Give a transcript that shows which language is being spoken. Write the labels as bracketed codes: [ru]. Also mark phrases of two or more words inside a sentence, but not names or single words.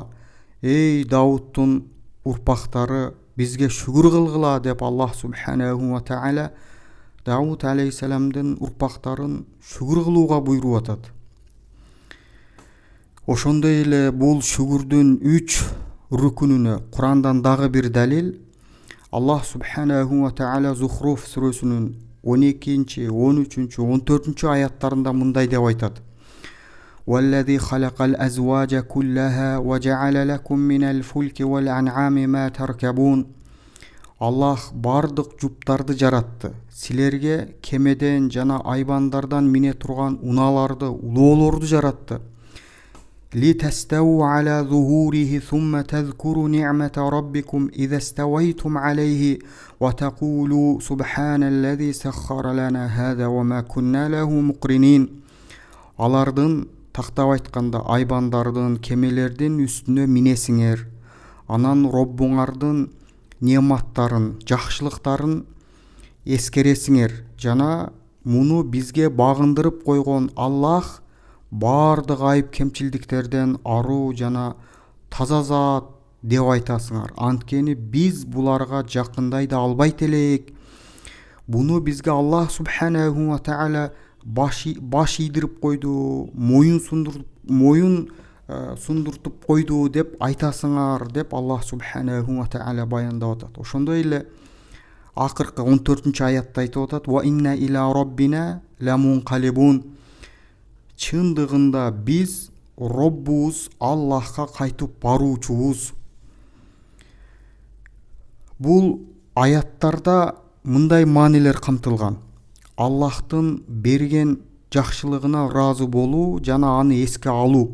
[ky] Эй Дауттун урпактары, бизге шүгүр кылгыла деп Аллах [ar] سبحانه وتعالى [ky] Дауд алейхиссаламдын урпактарын шүгүр кылууга буйруп атат. Ошондой эле бул шүгүрдүн 3 рукунуна Курандан дагы бир далил. Аллах [ar] سبحانه وتعالى [ky] Зухруф сүрөсүнүн 12, 13, 14 аяттарында мындай деп айтат. [ar] والذي خلق الأزواج كلها وجعل لكم من الفلك والأنعام ما تركبون. [ky] Аллах бардык жуптарды жаратты. Силерге кемеден жана айбандардан мине турган унааларды, улоолорду жаратты. [ar] لتستووا على ظهوره ثم تذكروا نعمة ربكم إذا استويتم عليه وتقولوا سبحان الذي سخر لنا هذا وما كنا له مقرنين. [ky] Алардын, тактап айтканда, айбандардын, кемелердин үстүнө минесиңер. Анан Роббуңардын нематтарын, жакшылыктарын эскересиңер. Жана муну бизге багындырып койгон Аллах бардык айып кемчилдиктерден аруу жана таза зат деп айтасыңар. Анткени биз буларга жакындай да албайт элек. Буну бизге Аллах [ar] سبحانه وتعالى [ky] баш ийдирип койду, моюн сундуртуп койду деп айтасыңар деп Аллах [ar] سبحانه وتعالى [ky] баяндап атат. Ошондой эле акыркы 14-аятта айтып атат: [ar] "وإنا إلى ربنا لمنقلبون". [ky] Чындыгында биз Роббубуз Аллахка кайтып баруучубуз. Бул аяттарда мындай маанилер камтылган: Аллахтын берген жакшылыгына ыраазы болуу жана аны эске алуу.